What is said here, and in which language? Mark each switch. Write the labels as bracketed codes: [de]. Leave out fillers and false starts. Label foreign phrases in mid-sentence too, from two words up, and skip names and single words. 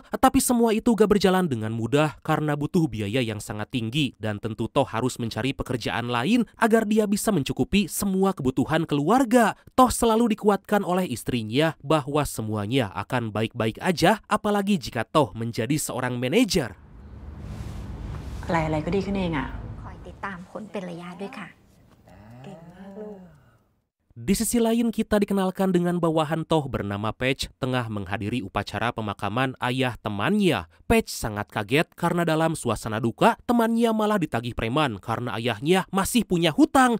[id] Tapi semua itu gak berjalan dengan mudah karena butuh biaya yang sangat tinggi. Dan tentu Toh harus mencari pekerjaan lain agar dia bisa mencukupi semua kebutuhan keluarga. Toh selalu dikuatkan oleh istrinya bahwa semuanya akan baik-baik aja, apalagi jika Toh menjadi seorang manajer. [th] อะไรๆก็ดีขึ้นเองอะ [id] Di sisi lain kita dikenalkan dengan bawahan Toh bernama Patch tengah menghadiri upacara pemakaman ayah temannya. Patch sangat kaget karena dalam suasana duka temannya malah ditagih preman karena ayahnya masih punya hutang.